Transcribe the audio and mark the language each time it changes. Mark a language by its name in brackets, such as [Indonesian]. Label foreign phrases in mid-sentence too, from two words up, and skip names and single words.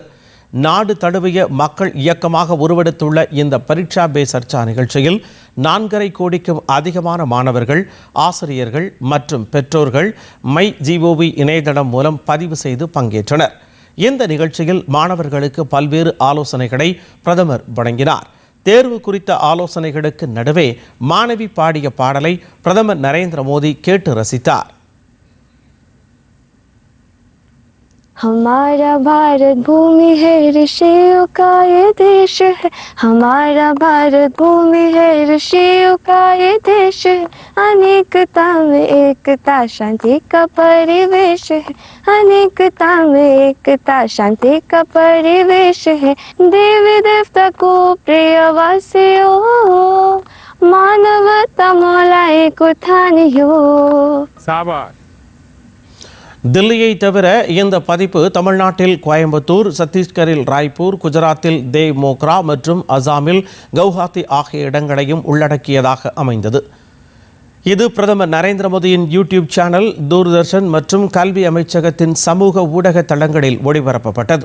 [Tamil] நாடு தழுவிய மக்கள் இயக்கமாக உருவெடுத்துள்ள இந்த பரீட்சா பே சர்ச்சா நிகழ்ச்சியில் 4.5 கோடிக்கும் அதிகமான மாணவர்கள், ஆசிரியர்கள் மற்றும் பெற்றோர்கள் MyGov இணையதளம் மூலம் பதிவு செய்து பங்கேற்றனர். இந்த நிகழ்ச்சியில் மாணவர்களுக்கு பல்வேறு ஆலோசனைகளை பிரதமர் வழங்கினார். தேர்வு குறித்த ஆலோசனைகளுக்கு நடுவே மாணவி பாடிய பாடலை பிரதமர் நரேந்திர மோடி கேட்டு ரசித்தார். [Hindi] हमारा भारत भूमि है, ऋषियों का ये देश है. हमारा भारत भूमि है, ऋषियों का ये देश है. अनेकता में एकता, शांति का परिवेश है. अनेकता में एकता, शांति का परिवेश है. देवी देवता को प्रिय वासियों, मानवता मौलाए को थानियो. शाबाश. [Tamil] தில்லியை தவிர இந்த பதிப்பு தமிழ்நாட்டில் கோயம்புத்தூர், சத்தீஸ்கரில் ராய்ப்பூர், குஜராத்தில் தேவ் மோக்ரா மற்றும் அசாமில் கவுஹாத்தி ஆகிய இடங்களையும் உள்ளடக்கியதாக அமைந்தது. இது பிரதமர் நரேந்திர மோடியின் யூடியூப் சேனல், தூர்தர்ஷன் மற்றும் கல்வி அமைச்சகத்தின் சமூக ஊடக தளங்களில் ஒளிபரப்பப்பட்டது.